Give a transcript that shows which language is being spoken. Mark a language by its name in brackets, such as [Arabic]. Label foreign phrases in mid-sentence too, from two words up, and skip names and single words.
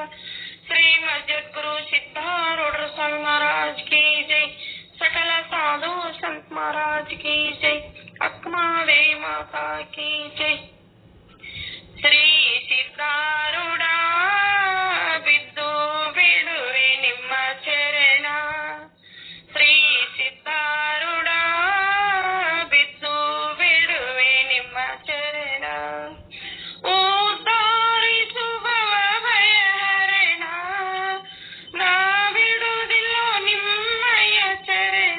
[Hindi] श्री मस्जिद सिद्धारूढ़ स्वामी महाराज की जय। सकल साधु संत महाराज की जय। अक्मादेवी माता की जय। श्री [Kannada] ಸಿದ್ಧಾರೂಢ ಬಿದ್ದು ಬಿಡುವೆ ನಿಮ್ಮ ಚರಣ। ಶ್ರೀ ಸಿದ್ಧಾರೂಢ ಬಿದ್ದು ಬಿಡುವೆ ನಿಮ್ಮ ಚರಣ। ಉದ್ಧಾರಿಸುವವ ಭಯಹರಣ ನಾ ಬಿಡುವುದಿಲ್ಲ ನಿಮ್ಮಯ ಚರಣ।